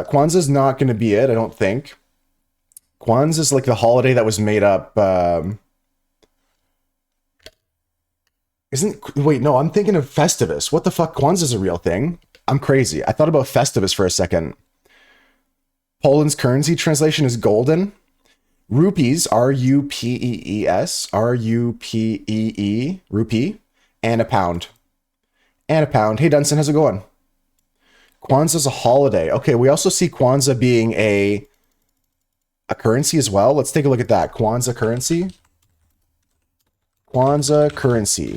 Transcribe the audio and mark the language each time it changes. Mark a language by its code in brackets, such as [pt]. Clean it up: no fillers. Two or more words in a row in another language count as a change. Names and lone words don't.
[en] Kwanzaa's not going to be it, I don't think. Kwanzaa's like the holiday that was made up. Wait, no, I'm thinking of Festivus. What the fuck? Kwanzaa's a real thing. I'm crazy. I thought about Festivus for a second. Poland's currency translation is golden. Rupees, R-U-P-E-E-S, R-U-P-E-E, rupee, and a pound. And a pound. Hey, Dunson, how's it going? Kwanzaa's a holiday. Okay, we also see Kwanzaa being a currency as well. Let's take a look at that. Kwanzaa currency. Kwanzaa currency.